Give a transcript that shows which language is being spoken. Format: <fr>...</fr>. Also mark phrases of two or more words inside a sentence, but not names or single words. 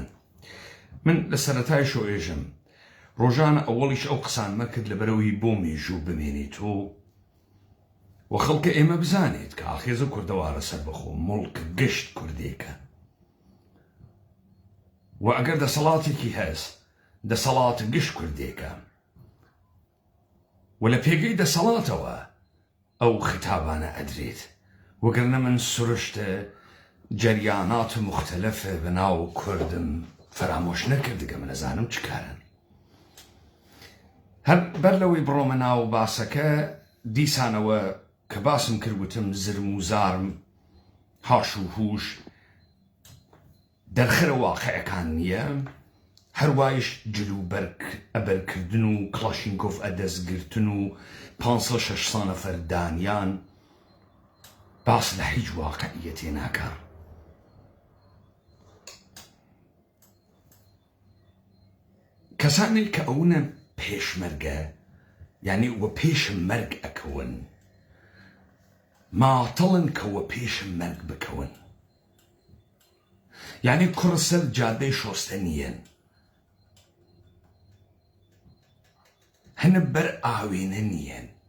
<ckb>من لە سەرەتای شۆێژم ڕۆژانە ئەوەڵیش ئەو قسانمە کرد لەبەرەوەی بۆ مێژوو بمێنێتەوە و خەڵکە ئێمە بزانێت کە ئاخێزە کوردەوارە سەر بەخۆ مڵک گشت کوردێکە و ئەگەر دەسەڵاتێکی هەست دەسەڵاتە گشت کوردێکە و لە پێگەی دەسەڵاتەوە ئەو خیتابانە ئەدرێت. وەگەرنە من سروشتە جەریانات مختلفە بەناو کوردم فرامۆش نەکردگە، من ئەزانم چ کارن. هەر بەر لەوەی بڕۆمە ناو باسەکە دیسانەوە کە باسم کردوتم زرم و زارم هاش و هوش دەرخرە واقعەکان نییە، هەروایش جلو ئەبەرکردن و کڵاشینکۆف ئەدەستگرتن و 500-600 نەفەر دانیان باس لە هیچ واقعیەتێ ناکە. کەسانێک کە ئەوونە پێشمەرگە یعنی وە پێشم مەرگ ئەکەون، ماتەڵن کەوە پێشم مەرگ بکەون، یعنی کوڕ سەر جادەی شۆستە نیەن، هەنە بەر ئاوێنە نیەن،</ckb>